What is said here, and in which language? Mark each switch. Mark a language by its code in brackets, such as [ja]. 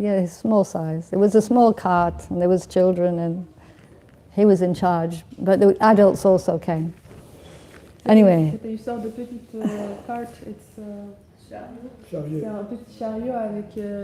[en] yeah, small size. It was a small cart, and there was children, and he was in charge. But the adults also came. Anyway. [fr] C'était une sorte de petite cart. C'est un petit chariot avec